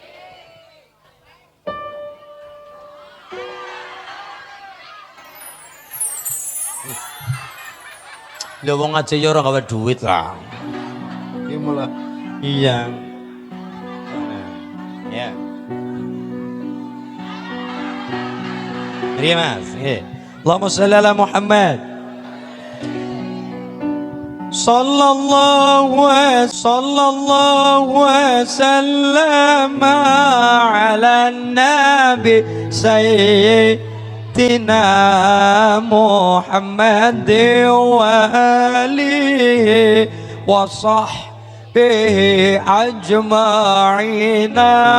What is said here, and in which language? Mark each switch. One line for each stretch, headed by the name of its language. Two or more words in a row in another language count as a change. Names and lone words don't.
Javanese: Lha wong aja ya ora gawe duit lah. Iki malah iya. Ya. Mas,
Arabic: اللهم صل على محمد. صلى الله وسلم على النبي سيدنا محمد وآله وصحبه أجمعين.